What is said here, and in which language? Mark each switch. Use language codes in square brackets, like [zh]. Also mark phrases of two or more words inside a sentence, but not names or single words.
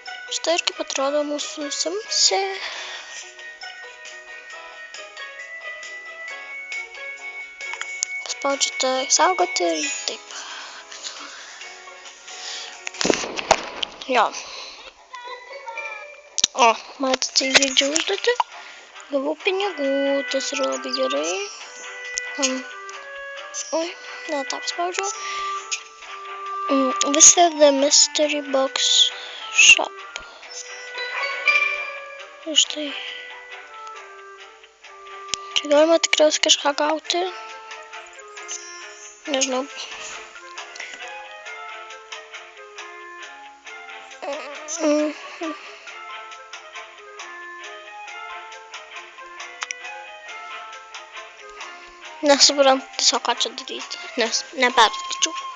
[lt] Štai ir kaip atrodo mūsų Simsė. Paspaudžiate saugoti ir taip. Jo. O, matote, įvykdžiau užduotį. Gavau pinigų, tas yra labai gerai. Oi, ne, tą paspaudžiau. [en] Visit the mystery box shop. [lt] Ir štai. Čia galima tikriausiai kažką gauti. Nežinau. Nesuprantu tiesiog ką čia daryti, nes neperskaičiau.